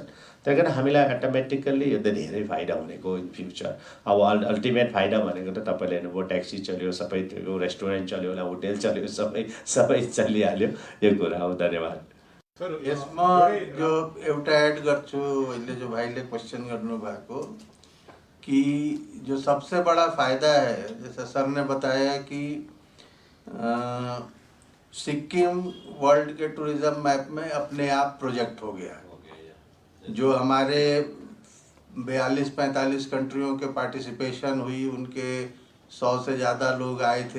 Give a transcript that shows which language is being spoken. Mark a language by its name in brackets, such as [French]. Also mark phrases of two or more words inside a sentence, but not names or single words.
[Nepali] त्यही कारण हामीलाई अटोमेटिकल्ली यो त धेरै फाइदा हुनेको [English] in future. [Nepali] अब अल्टिमेट फाइदा भनेको त तपाईँले हेर्नुभयो, ट्याक्सी चल्यो, सबै त्यो रेस्टुरेन्ट चल्यो होला, होटेल चल्यो, सबै चलिहाल्यो. यो कुरा हो. धन्यवाद. यसमा जो एउटा एड गर्छु, अहिले जो भाइले क्वेश्चन गर्नुभएको कि [Hindi] जो सबसे बड़ा फायदा है, जैसे सर ने बताया कि सिक्किम वर्ल्ड के [English] tourism map [Hindi] में अपने आप प्रोजेक्ट हो गया. जो हमारे 42-45 कंट्रियों के पार्टिसिपेशन हुई, उनके 100 से ज़्यादा लोग आए थे.